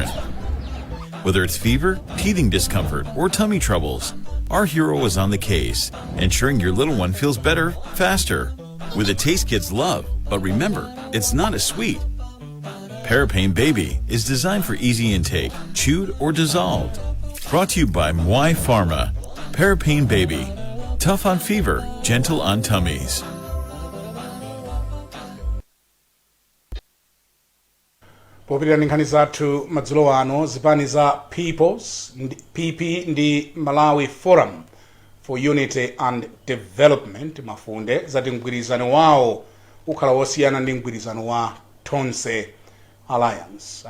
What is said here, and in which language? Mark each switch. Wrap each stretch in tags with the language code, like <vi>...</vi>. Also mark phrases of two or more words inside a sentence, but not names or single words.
<en>Whether it's fever, teething discomfort, or tummy troubles, our hero is on the case, ensuring your little one feels better, faster, with a taste kids love. But remember, it's not as sweet. Parapain Baby is designed for easy intake, chewed or dissolved. Brought to you by Mwai Pharma. Parapain Baby. Tough on fever, gentle on tummies.</en> <ny>Popita nkhani zathu madzulo ano zipani za PP ndi Malawi Forum for Unity and Development mafunde zati mgwirizano wawo ukhala wosiyana ndi mgwirizano wa Tonse Alliance.</ny>